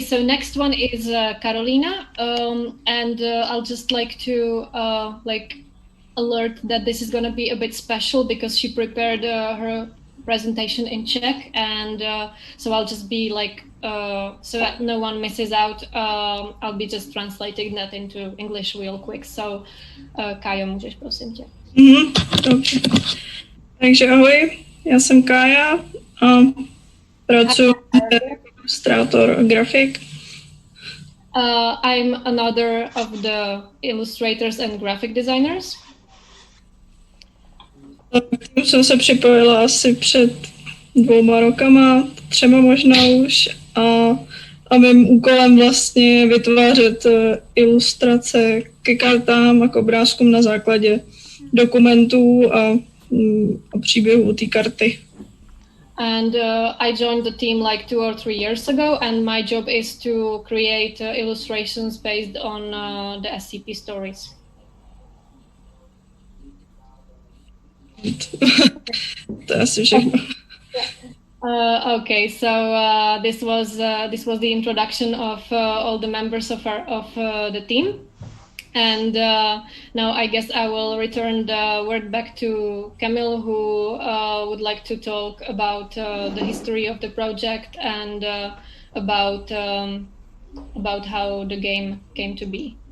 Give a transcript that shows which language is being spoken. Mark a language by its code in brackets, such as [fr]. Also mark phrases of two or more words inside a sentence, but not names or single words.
[en] So next one is Karolína, and I'll just like to alert that this is going to be a bit special because she prepared her presentation in Czech, and so I'll just be like, so that no one misses out, I'll be just translating that into English real quick. [cs] So Kájo, můžeš prosím tě. Dobře. Takže ahoj, já jsem Kája a pracuji jako ilustrátor a grafik. [en] I'm another of the illustrators and graphic designers. [cs] K tomu jsem se připojila asi před 2 rokama, 3 možná už, a mým úkolem vlastně je vytvářet ilustrace ke kartám a k obrázkům na základě dokumentů a příběhů té karty. [en] And I joined the team like 2 or 3 years ago, and my job is to create illustrations based on the SCP stories. [cs] To je asi všechno. [en] Okay, so this was the introduction of all the members of the team, and now I guess I will return the word back to Kamil, who would like to talk about the history of the project and about how the game came to be.